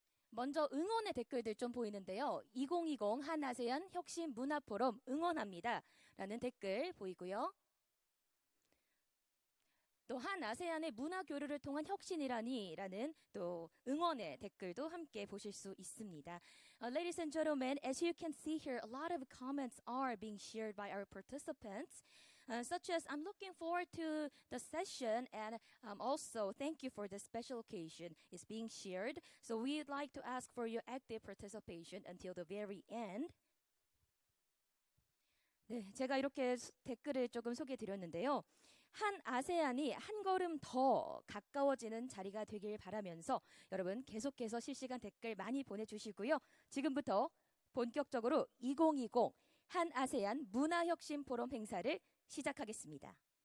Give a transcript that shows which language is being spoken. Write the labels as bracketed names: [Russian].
[Korean] 먼저 응원의 댓글들 좀 보이는데요. 2020 한아세안 혁신 문화포럼 응원합니다. 라는 댓글 보이고요. 또 한 아세안의 문화 교류를 통한 혁신이라니라는 또 응원의 댓글도 함께 보실 수 있습니다. [English] Ladies and gentlemen, as you can see here, a lot of comments are being shared by our participants, such as I'm looking forward to the session and also thank you for the special occasion is being shared. So we'd like to ask for your active participation until the very end. [Korean] 네, 제가 이렇게 댓글을 조금 소개해 드렸는데요. 한 아세안이 한 걸음 더 가까워지는 자리가 되길 바라면서 여러분 계속해서 실시간 댓글 많이 보내주시고요. 지금부터 본격적으로 2020 한 아세안 문화혁신 포럼 행사를 시작하겠습니다.